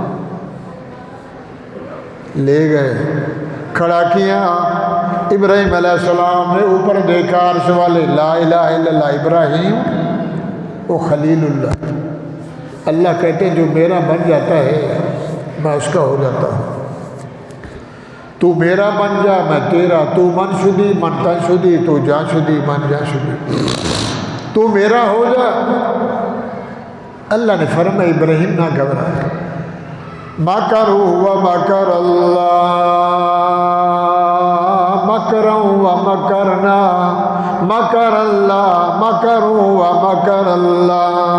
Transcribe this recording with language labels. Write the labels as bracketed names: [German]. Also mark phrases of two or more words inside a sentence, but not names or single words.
[Urdu] لے گئے، کھڑا کیا، ابراہیم علیہ السلام نے اوپر دیکھا، عرش والے، [Arabic] لا الہ الا اللہ، [Urdu] ابراہیم وہ خلیل اللہ، اللہ کہتے ہیں جو میرا بن جاتا ہے میں اس کا ہو جاتا ہوں، تو میرا بن جا میں تیرا، [Persian] تو من شدی من تن شدی، تو جان شدی من جان شدی، [Urdu] تو میرا ہو جا۔ اللہ نے فرمایا ابراہیم نہ گھبرا، [Arabic] مکروا ومکر اللہ مکرا ومکرنا مکر اللہ مکروا ومکر اللہ۔